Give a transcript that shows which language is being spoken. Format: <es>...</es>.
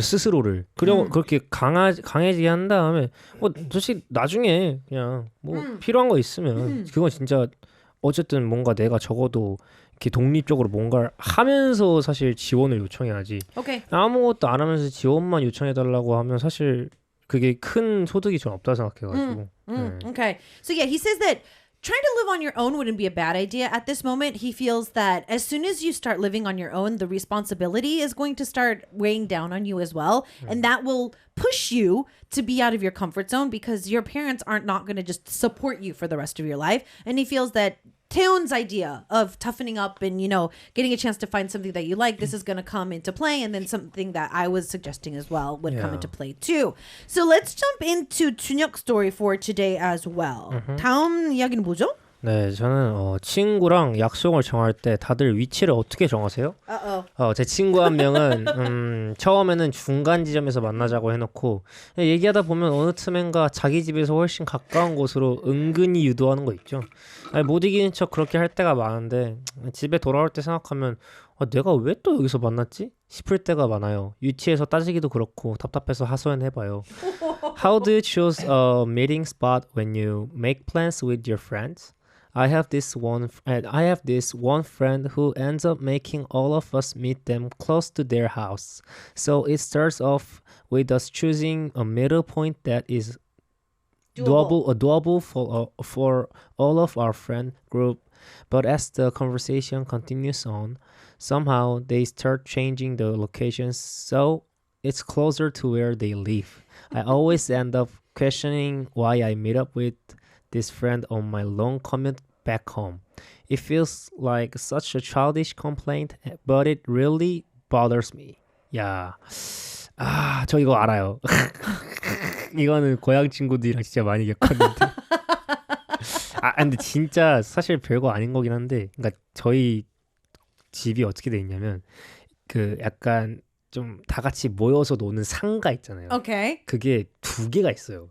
<ko>스스로를 그리고 그렇게 강해지게 한 다음에 뭐 솔직히 나중에 그냥 뭐 필요한 거 있으면 그건 진짜 어쨌든 뭔가 내가 적어도 이렇게 독립적으로 뭔가를 하면서 사실 지원을 요청해야지.</ko> <en>오케이.</en> <ko>아무것도 안 하면서 지원만 요청해달라고 하면 사실 그게 큰 소득이 좀 없다 생각해가지고.</ko> <en>Okay. So yeah, he says that trying to live on your own wouldn't be a bad idea at this moment. He feels that as soon as you start living on your own, the responsibility is going to start weighing down on you as well. And that will push you to be out of your comfort zone because your parents aren't not going to just support you for the rest of your life. And he feels that Taeyeon's idea of toughening up and, you know, getting a chance to find something that you like, this is going to come into play. And then something that I was suggesting as well would come Yeah. into play too. So let's jump into Chunhyuk's story for today as well.</en> <ko>다음 이야기는 뭐죠? 네, 저는 친구랑 약속을 정할 때 다들 위치를 어떻게 정하세요? 제 친구 한 명은 처음에는 중간 지점에서 만나자고 해놓고 얘기하다 보면 어느 틈엔가 자기 집에서 훨씬 가까운 곳으로 은근히 유도하는 거 있죠. 아니, 못 이기는 척 그렇게 할 때가 많은데 집에 돌아올 때 생각하면 내가 왜 또 여기서 만났지? 싶을 때가 많아요. 유치해서 따지기도 그렇고 답답해서 하소연해봐요.</ko> <en>How do you choose a meeting spot when you make plans with your friends? I have this one friend who ends up making all of us meet them close to their house. So it starts off with us choosing a middle point that is doable for all of our friend group. But as the conversation continues on, somehow they start changing the locations so it's closer to where they live. I always end up questioning why I meet up with this friend on my long commute back home. It feels like such a childish complaint, but it really bothers me.</en> <ko>야, 저 이거 알아요. 이거는 고향 친구들이랑 진짜 많이 겪었는데. 근데 진짜 사실 별거 아닌 거긴 한데, 그러니까 저희 집이 어떻게 돼 있냐면 그 약간 좀 다 같이 모여서 노는 상가 있잖아요.</ko> <en>Okay.</en> <ko>그게 2개가 있어요.</ko>